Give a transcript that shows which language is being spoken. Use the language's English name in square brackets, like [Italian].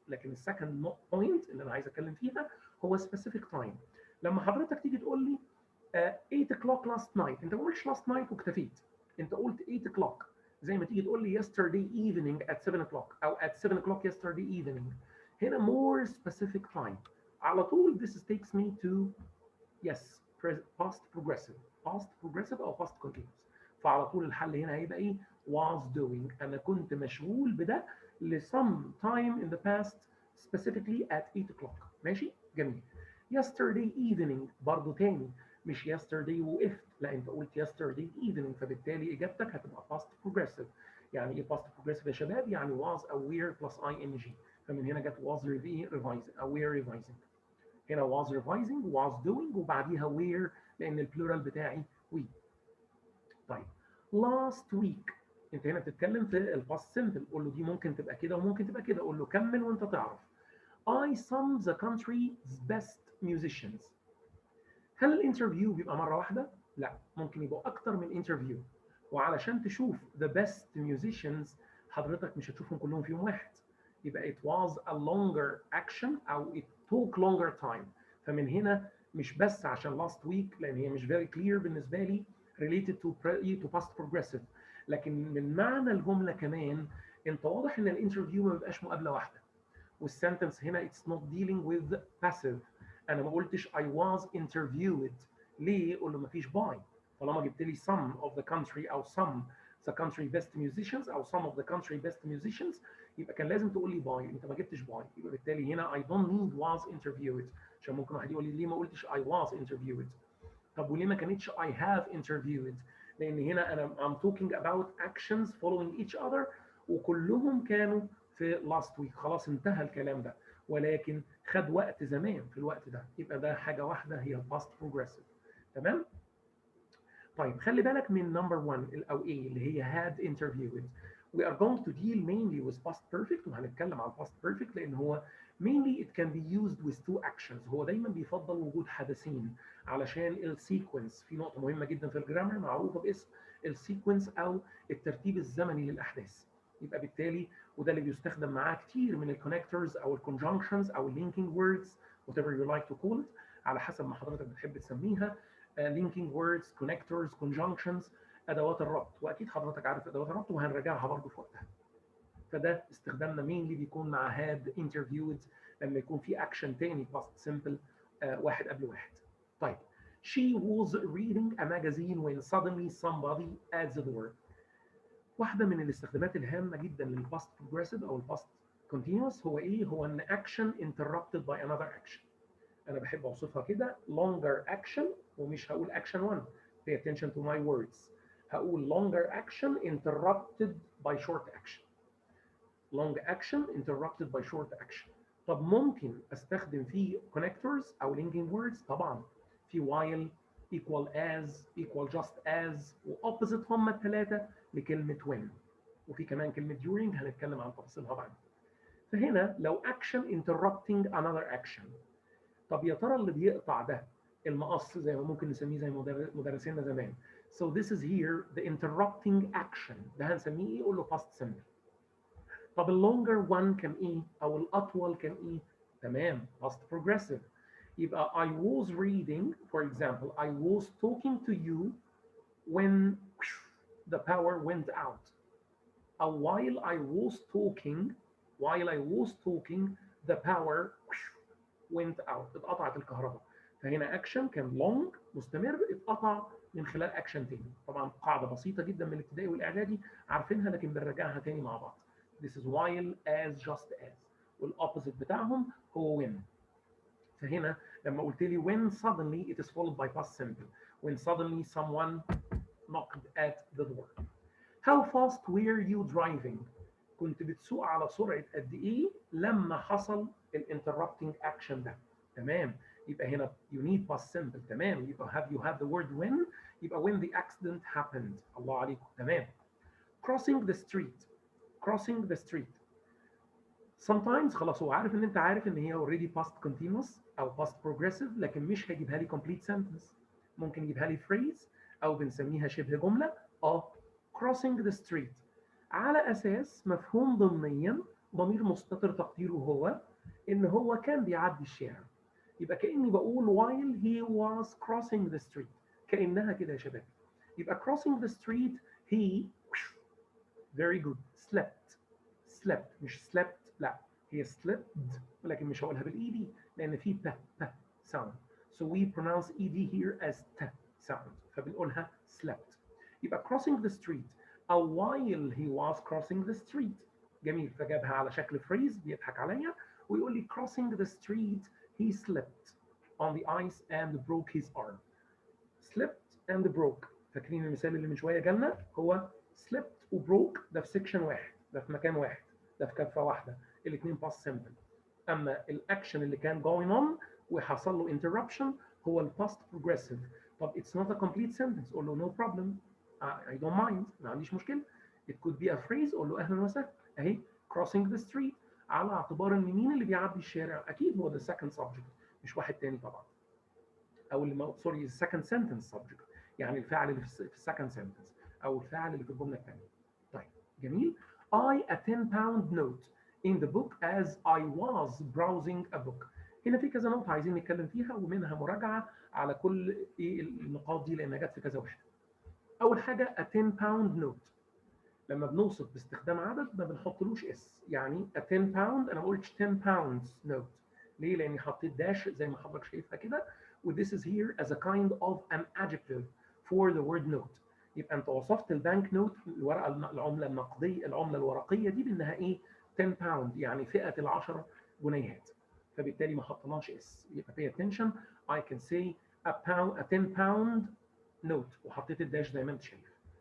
[Arabic] لكن السكند بوينت اللي انا عايز اتكلم فيها هو [English] specific time. [Arabic] لما حضرتك تيجي تقول لي [English] 8 o'clock last night، [Arabic] انت ما قلتش last night واكتفيت، انت قلت 8 o'clock. زي ما تيجي تقول لي [English] yesterday evening at 7 o'clock او at 7 o'clock yesterday evening، هنا more specific time [Arabic] على طول. [English] This takes me to yes past progressive، past progressive او past continuous. [Arabic] فعلى طول الحل هنا هيبقى ايه؟ [English] was doing. [Arabic] انا كنت مشغول بده ل [English] some time in the past specifically at 8 o'clock. [Arabic] ماشي؟ جميل. [English] yesterday evening [Arabic] برضو تاني مش yesterday وقفت، لا انت قلت yesterday evening، فبالتالي اجابتك هتبقى past progressive. يعني ايه [English] past progressive [Arabic] يا شباب؟ يعني [English] was aware plus ing، [Arabic] فمن هنا جت [English] was revising aware revising. هنا was revising was doing وبعديها were [Arabic] لان البلورال بتاعي [English] we. [Arabic] طيب [English] last week [Arabic] انت هنا بتتكلم في الباست سمبل، قول له دي ممكن تبقى كده وممكن تبقى كده، قول له كمل وانت تعرف. [English] I sum the country's best musicians. [Arabic] هل الانترفيو بيبقى مره واحده؟ لا، ممكن يبقى اكتر من انترفيو، وعلشان تشوف [English] the best musicians [Arabic] حضرتك مش هتشوفهم كلهم في يوم واحد، يبقى [English] it was a longer action [Arabic] او [English] it took longer time. [Arabic] فمن هنا مش بس عشان [English] last week [Arabic] لان هي مش [English] very clear [Arabic] بالنسبه لي [English] related to past progressive، [Arabic] لكن من معنى الجمله كمان انت واضح ان الانترفيو ما بيبقاش مقابله واحده، والسنتنس هنا [English] it's not dealing with passive. [Arabic] انا ما قلتش [English] I was interviewed. [Arabic] ليه؟ قول له ما فيش by. طالما جبت لي [English] some of the country او some the country best musicians او some of the country best musicians، [Arabic] يبقى كان لازم تقول لي [English] by، [Arabic] انت ما جبتش [English] by، [Arabic] يبقى بالتالي هنا [English] I don't need was interviewed. [Arabic] عشان ممكن واحد يقول لي ليه ما قلتش [English] I was interviewed؟ [Arabic] طب وليه ما كانتش [English] I have interviewed؟ [Arabic] لان هنا انا [English] I'm talking about actions following each other [Arabic] وكلهم كانوا في [English] last week، [Arabic] خلاص انتهى الكلام ده، ولكن خد وقت زمان في الوقت ده، يبقى ده حاجه واحده هي [English] past progressive. [Arabic] تمام؟ طيب خلي بالك من number 1 او A اللي هي [English] had interviewed. We are going to deal mainly with past perfect [Arabic] وهنتكلم عن [English] past perfect [Arabic] لان هو [English] mainly it can be used with two actions. [Arabic] هو دايما بيفضل وجود حدثين علشان السيكونس. في نقطة مهمة جدا في الجرامر معروفة باسم السيكونس او الترتيب الزمني للاحداث. يبقى بالتالي وده اللي بيستخدم معاه كتير من الكونكتورز او الكونجنكشنز او اللينكينج ووردز [English] whatever you like to call it [Arabic] على حسب ما حضرتك بتحب تسميها. [English] linking words connectors conjunctions [Arabic] ادوات الربط، واكيد حضرتك عارف ادوات الربط وهنراجعها برضه في وقتها. فده استخدامنا mainly بيكون مع [English] had interviewed [Arabic] لما يكون في اكشن تاني [English] past simple [Arabic] واحد قبل واحد. [English] طيب she was reading a magazine when suddenly somebody at the door. [Arabic] واحده من الاستخدامات الهامه جدا للباست progressive او الباست continuous هو ايه؟ هو ان [English] action interrupted by another action. [Arabic] انا بحب اوصفها كده [English] longer action [Arabic] ومش هقول action 1. [English] pay attention to my words. هقول longer action interrupted by short action. long action interrupted by short action. [Arabic] طب ممكن استخدم فيه [English] connectors او linking words؟ [Arabic] طبعا في [English] while equal as equal just as وopposite [Arabic] هم الثلاثه لكلمه [English] when. [Arabic] وفي كمان كلمه during هنتكلم عن تفاصيلها بعدين. فهنا لو [English] action interrupting another action. [Arabic] طب يا ترى اللي بيقطع ده المقص زي ما ممكن نسميه زي مدرسينا زمان. [English] So this is here the interrupting action. [Arabic] ده هنسميه ايه؟ قول له [English] past simple. [Arabic] طب اللونجر one كان ايه؟ او الاطول كان ايه؟ تمام [English] past progressive. يبقى I was reading for example I was talking to you when the power went out. أو while I was talking the power went out. [Arabic] اتقطعت الكهرباء. فهنا اكشن كان لونج مستمر اتقطع من خلال اكشن تاني. طبعا قاعده بسيطه جدا من الابتدائي والاعدادي عارفينها لكن بنراجعها تاني مع بعض. [English] This is while as just as [Arabic] والاوبوزيت بتاعهم هو [English] when. [Arabic] فهنا لما قلت لي [English] when suddenly it is followed by past simple. When suddenly someone knocked at the door. How fast were you driving? [Arabic] كنت بتسوق على سرعة قد إيه لما حصل الانتربتنج أكشن ده. تمام. يبقى هنا [English] you need past simple. [Arabic] تمام. [English] يبقى you have the word when. يبقى when the accident happened. [Arabic] الله عليكم. تمام. [English] crossing the street. crossing the street. [Arabic] sometimes خلاص هو عارف ان انت عارف ان هي [English] already past continuous او past progressive [Arabic] لكن مش هيجيبها لي [English] complete sentence. [Arabic] ممكن يجيبها لي phrase او بنسميها شبه جملة. [English] crossing the street [Arabic] على اساس مفهوم ضمنيا ضمير مستتر تقديره هو ان هو كان بيعدي الشارع. يبقى كاني بقول [English] while he was crossing the street. [Arabic] كانها كده يا شباب. يبقى [English] crossing the street he very good slept [Arabic] مش slept لا هي slept ولكن مش هقولها بالاي دي لان في ب sound. [English] So we pronounce ed here as t sound فبنقولها slept. يبقى crossing the street أو while he was crossing the street. [Arabic] جميل. فجابها على شكل [English] phrase [Arabic] بيضحك عليا ويقول لي [English] crossing the street he slipped on the ice and broke his arm. slipped and broke. [Arabic] فاكرين المثال اللي من شوية جالنا؟ هو slipped و broke ده في سيكشن واحد، ده في مكان واحد، ده في كفة واحدة. الاثنين past simple. أما الأكشن اللي كان going on وحصل له interruption هو ال past progressive. [English] طب it's not a complete sentence. [Arabic] قول له [English] no problem. I don't mind. [Arabic] ما عنديش مشكلة. [English] It could be a phrase. [Arabic] قول له أهلا وسهلا. أهي crossing the street على اعتبار إن مين اللي بيعدي الشارع؟ أكيد هو [English] the second subject [Arabic] مش واحد تاني طبعا. أو اللي سوري [English] second sentence subject [Arabic] يعني الفاعل اللي في second sentence أو الفاعل اللي في الجملة الثانية. طيب جميل. [English] I a 10-pound note in the book as I was browsing a book. [Arabic] هنا في كذا نقطة عايزين نتكلم فيها ومنها مراجعة على كل إيه النقاط دي لأنها جت في كذا واحدة. أول حاجة a 10-pound note. لما بنوصف باستخدام عدد ما بنحطلوش اس. يعني a 10 pound أنا ما قلتش 10 pounds note. ليه؟ لأني حطيت داش زي ما حضرتك شايفها كده [English] و this is here as a kind of an adjective for the word note. [Arabic] يبقى أنت وصفت البنك نوت الورقة العملة النقدية العملة الورقية دي بأنها إيه؟ 10 pound يعني فئة ال10 جنيهات. فبالتالي ما حطيناش اس. [English] يبقى pay attention. I can say a 10 pound note [Arabic] وحطيت الداش زي ما أنت شايف.